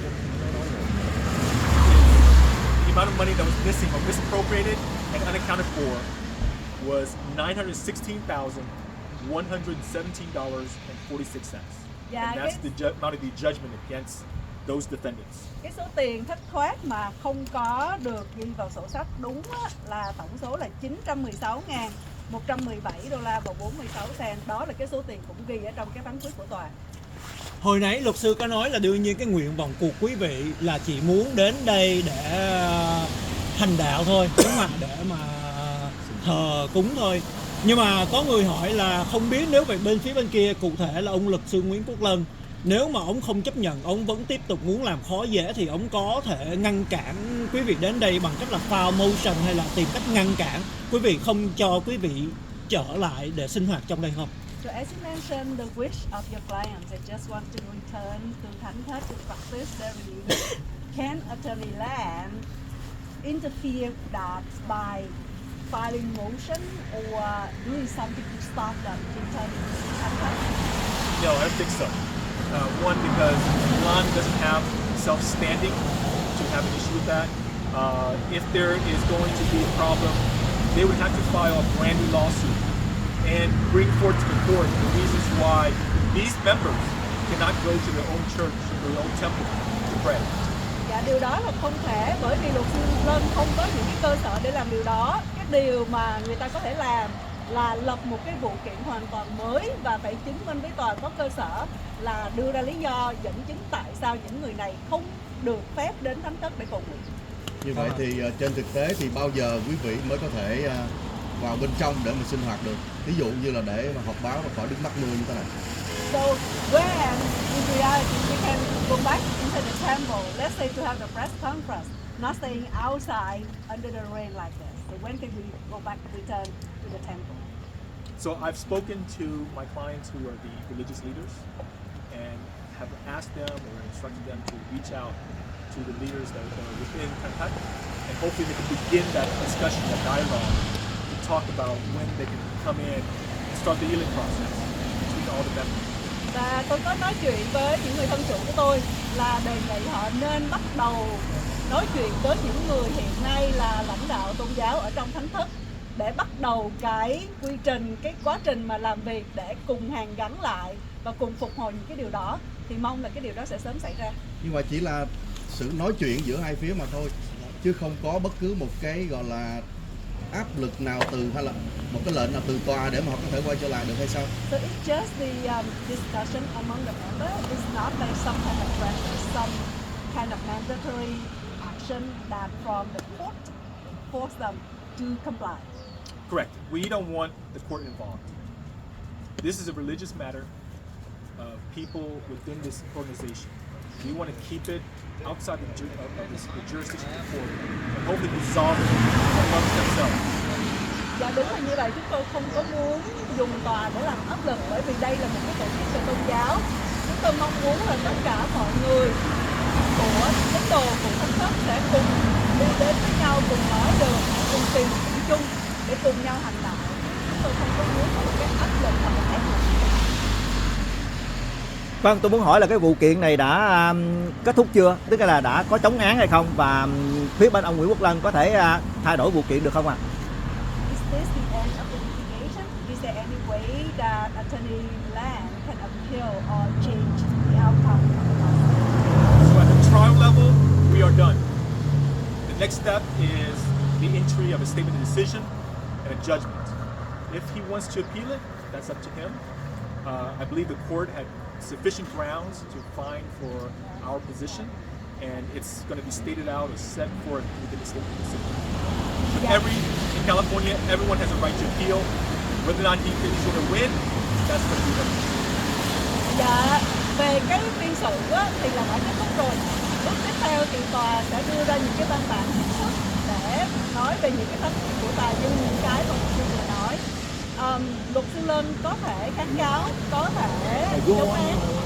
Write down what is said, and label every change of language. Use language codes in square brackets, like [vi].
[en] The amount of money that was missing or misappropriated and unaccounted for was $916,117.46. [vi] Dạ, [en] And that's the amount of the judgment against those defendants. [vi] Cái số tiền thất thoát mà không có được ghi vào sổ sách đúng á, là tổng số là $916.117 và 46 cent. Đó là cái số tiền cũng ghi ở trong cái phán quyết của tòa. Hồi nãy luật sư có nói là đương nhiên cái nguyện vọng của quý vị là chỉ muốn đến đây để hành đạo thôi, đúng không ạ? Để mà thờ cúng thôi. Nhưng mà có người hỏi là không biết nếu về bên phía bên kia, cụ thể là ông luật sư Nguyễn Quốc Lân, nếu mà ông không chấp nhận, ông vẫn tiếp tục muốn làm khó dễ thì ông có thể ngăn cản quý vị đến đây bằng cách là file motion hay là tìm cách ngăn cản quý vị không cho quý vị trở lại để sinh hoạt trong đây không? [en] So as you mentioned, the wish of your clients, they just want to return to Thánh Thất to practice their religion. Can Attorney Lam interfere that by filing motion or doing something to stop them returning to Thánh Thất? No, I don't think so. One, because Milan doesn't have self-standing to have an issue with that. If there is going to be a problem, they would have to file a brand new lawsuit and bring forth to the court the reasons why these members cannot go to their own church or their own temple to pray. [vi] Dạ, điều đó là không thể, bởi vì luật sư Lân không có những cái cơ sở để làm điều đó. Cái điều mà người ta có thể làm là lập một cái vụ kiện hoàn toàn mới và phải chứng minh với tòa có cơ sở, là đưa ra lý do dẫn chứng tại sao những người này không được phép đến Thánh Thất để cầu nguyện. Như vậy thì trên thực tế thì bao giờ quý vị mới có thể vào bên trong để mà sinh hoạt được? Ví dụ như là để mà họp báo mà khỏi đứng mắc mưa như thế này. [en] So when in reality we can go back into the temple, let's say to have the press conference, not staying outside under the rain like this. So when can we go back, return to the temple? So I've spoken to my clients who are the religious leaders and have asked them or instructed them to reach out to the leaders that are within Thánh, and hopefully they can begin that discussion, that dialogue, to talk about when they can come in and start the healing process between all the members. [vi] Và tôi có nói chuyện với những người thân chủ của tôi là đề nghị họ nên bắt đầu nói chuyện với những người hiện nay là lãnh đạo tôn giáo ở trong Thánh Thất để bắt đầu cái quy trình, cái quá trình mà làm việc để cùng hàn gắn lại và cùng phục hồi những cái điều đó, thì mong là cái điều đó sẽ sớm xảy ra. Nhưng mà chỉ là sự nói chuyện giữa hai phía mà thôi, chứ không có bất cứ một cái gọi là áp lực nào từ hay là một cái lệnh nào từ tòa để mà họ có thể quay trở lại được hay sao? [en] So it's just the discussion among the members. It's not like some kind of pressure, some kind of mandatory action that from the court force them to comply. Correct. We don't want the court involved. This is a religious matter of people within this organization. We want to keep it outside the jurisdiction of the court and hopefully resolve it amongst themselves. [vi] Dạ đúng là như vậy, chúng tôi không có muốn dùng tòa để làm áp lực, bởi vì đây là một cái tổ chức về tôn giáo. Chúng tôi mong muốn là tất cả mọi người của tín đồ của Thánh Thất sẽ cùng đi đến với nhau, cùng nói được, cùng tìm điểm chung để cùng nhau hành đạo. Chúng tôi không có muốn có một cái áp lực hoặc một ép buộc. Vâng, tôi muốn hỏi là cái vụ kiện này đã kết thúc chưa? Tức là đã có chống án hay không? Và phía bên ông Nguyễn Quốc Lân có thể thay đổi vụ kiện được không ạ? [en] Is this the end of the litigation? Is there any way that Attorney Lam can appeal or change the outcome of the case? So at the trial level, we are done. The next step is the entry of a statement of decision and a judgment. If he wants to appeal it, that's up to him. I believe the court had sufficient grounds to find for our position, and it's going to be stated out or set forth within the state decision. But in California, everyone has a right to appeal. Whether or not he's going to win, that's going to be up. [vi] Dạ, về cái phiên xử á, thì là đã kết thúc rồi. Bước tiếp theo thì tòa sẽ đưa ra những cái văn bản chính thức để nói về những cái thách thức của tòa, như những cái mà luật sư vừa nói. Luật sư Lân có thể kháng cáo, có thể chống án.